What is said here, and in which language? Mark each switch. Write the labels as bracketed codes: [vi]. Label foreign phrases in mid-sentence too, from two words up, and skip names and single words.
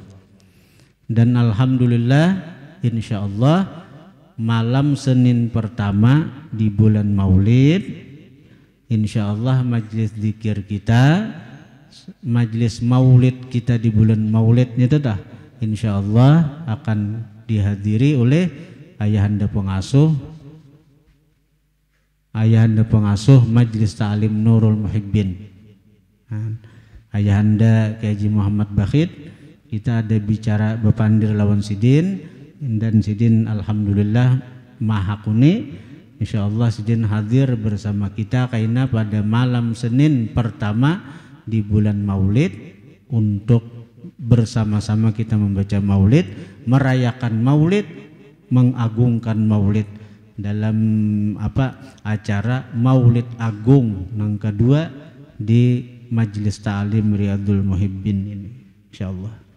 [id] Dan alhamdulillah insya Allah malam Senin pertama di bulan maulid, insya Allah majelis zikir kita majelis maulid kita di bulan maulidnya itu dah insyaallah akan dihadiri oleh ayahanda pengasuh Majelis Ta'lim Nurul Muhibbin, ayahanda Kiai Haji Muhammad Bakhit. [bjn] Kita ada bicara bepandir lawan sidin, dan sidin alhamdulillah maha kuni. [id] Insyaallah sidin hadir bersama kita karena pada malam Senin pertama di bulan Maulid untuk bersama-sama kita membaca Maulid, merayakan Maulid, mengagungkan Maulid dalam acara Maulid Agung yang kedua di Majelis Ta'lim Riyadul Muhibbin ini insyaallah.